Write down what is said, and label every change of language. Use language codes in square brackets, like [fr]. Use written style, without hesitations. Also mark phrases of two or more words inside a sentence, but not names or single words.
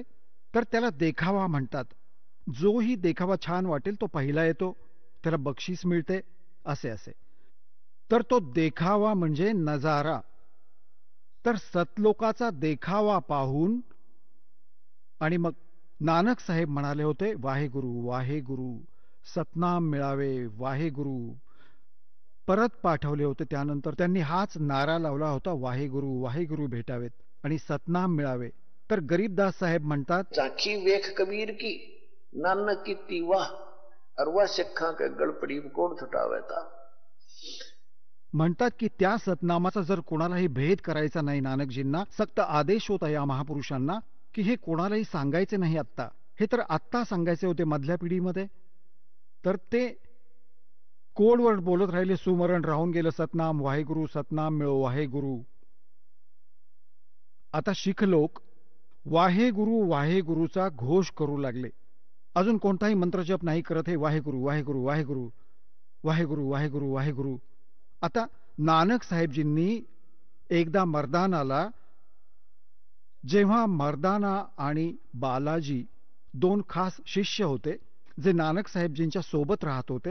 [mr] तर त्याला देखावा म्हणतात. जोही देखावा छान वाटेल तो पहिला येतो, त्याला बक्षीस मिळते, असे. तर तो देखावा म्हणजे नजारा. तर सतलोकाचा देखावा पाहून आणि मग नानक साहेब म्हणाले होते, वाहेगुरु वाहेगुरु, सतनाम मिळावे वाहेगुरु. परत पाठवले होते. त्यानंतर त्यांनी हाच नारा लावला होता, वाहेगुरु वाहेगुरु भेटावेत आणि सतनाम मिळावे. तर गरीबदास साहेब म्हणतात, [pa] ਝਾਂਕੀ ਵੇਖ ਕਬੀਰ ਕੀ ਨਾਨਕ ਕੀ ਤੀਵਾ ਅਰਵਾ ਸਿਖਾ ਕੇ ਗਲਪੜੀ ਕੌਣ ਛੁਟਾਵੇਤਾ. [mr] म्हणतात की त्या सतनामाचा जर कोणालाही भेद करायचा नाही, नानकजींना सक्त आदेश होता या महापुरुषांना की हे कोणालाही सांगायचे नाही आत्ता. हे तर आत्ता सांगायचे होते मधल्या पिढीमध्ये. तर ते कोडवर बोलत राहिले, सुमरण राहून गेलं, सतनाम वाहेगुरु सतनाम मिळो वाहेगुरु. आता शीख लोक वाहेगुरु वाहेगुरुचा घोष करू लागले. अजून कोणताही मंत्रजप नाही करत, हे वाहेगुरु वाहेगुरु वाहेगुरु वाहेगुरु वाहेगुरु वाहेगुरु. आता नानक साहेबजींनी एकदा मर्दानाला, जेव्हा मर्दाना आणि बालाजी दोन खास शिष्य होते जे नानक साहेबजींच्या सोबत राहत होते.